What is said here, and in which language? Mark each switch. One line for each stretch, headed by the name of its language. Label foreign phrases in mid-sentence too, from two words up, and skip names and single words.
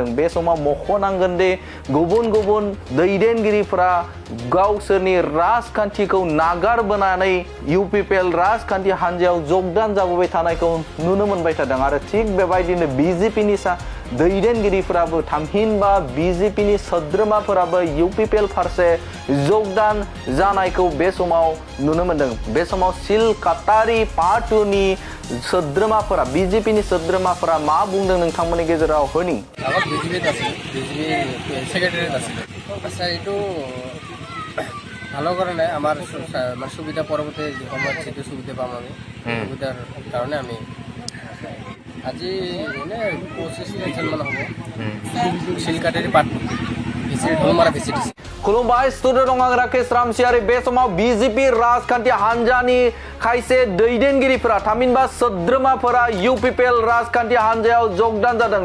Bodo: बे समाव मख'नांगोन दि गुबुन गुबुन दैदेनगिरिफोरा गावसोरनि राजखान्थिखौ नागारबोनानै इउपिपिएल राजखान्थि हान्जायाव जगदान जाबोबाय थानायखौ नुनो मोनबाय थादों आरो थिग बेबायदिनो बीजेपीनि दैदेनगिरिफोराबो थामहिनबा बीजेपीनि सोद्रोमाफोराबो इउपिपिएल फारसे जगदान जानायखौ बे समाव नुनो मोनदों। बे समाव सिलकातारि पार्ट 2 नि सोद्रोमाफोरा बीजेपीनि सोद्रोमाफोरा मा बुंदों नोंथांमोननि गेजेराव होनि
Bangla: আচ্ছা এইটো ভালো করে নাই আমার সুবিধা পরবর্তী সময় যেটো সুবিধা পাম আমি সুবিধার কারণে আমি আজি মানে 25 জন মান হবো সিলকাটারি পার্ট ধলমারা ভিসিডিসি
Bodo: खुलुमबाय स्टुडिअ दं आं राकेश रामसियारि। बे समाव बीजेपी राजखान्थि हान्जानि खायसे दैदेनगिरिफोरा थामहिनबा सोद्रोमाफोरा इउपिपिएल राजखान्थि हान्जायाव जगदान जादों।